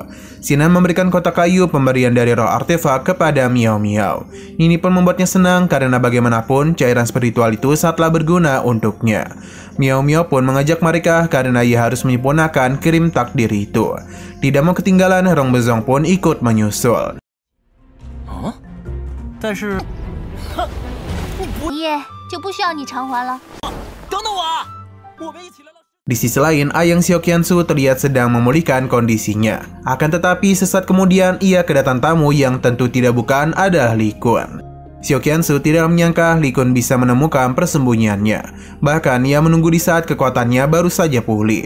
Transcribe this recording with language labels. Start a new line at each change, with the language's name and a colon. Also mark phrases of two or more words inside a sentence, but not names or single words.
Indonesian: Xingnan memberikan kotak kayu pemberian dari roh artefak kepada Miao Miao. Ini pun membuatnya senang karena bagaimanapun cairan spiritual itu sangatlah berguna untuknya. Miao Miao pun mengajak mereka karena ia harus menyempurnakan kirim takdir itu. Tidak mau ketinggalan, Rong Bezong pun ikut menyusul.
Chinese: 但是一夜就不需要你偿还了。等等我啊！我们一起来到。
Indonesian: Di sisi lain, ayang Xiao Qianzu terlihat sedang memulihkan kondisinya. Akan tetapi sesaat kemudian ia kedatangan tamu yang tentu tidak bukan adalah Li Kun. Xiao Qianzu tidak menyangka Li Kun bisa menemukan persembunyiannya. Bahkan ia menunggu di saat kekuatannya baru saja pulih.